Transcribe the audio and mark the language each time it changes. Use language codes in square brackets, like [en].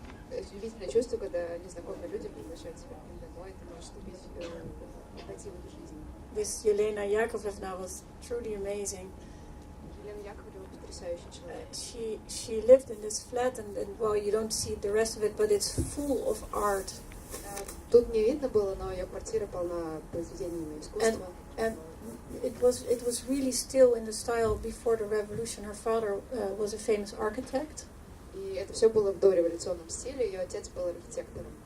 [ru] Удивительное чувство, когда незнакомые люди приглашают тебя к ним домой, ты можешь вступить войти в их жизнь. [en] This Yelena Yakovlevna was truly amazing. [ru] Елена Яковлева потрясающий человек. [en] She lived in this flat and well, you don't see the rest of it, but it's full of art. [ru] Тут не видно было, но ее квартира полна произведениями искусства. [en] And it was really still in the style before the revolution. Her father was a famous architect. [ru] И это все было в дореволюционном стиле. Ее отец был архитектором.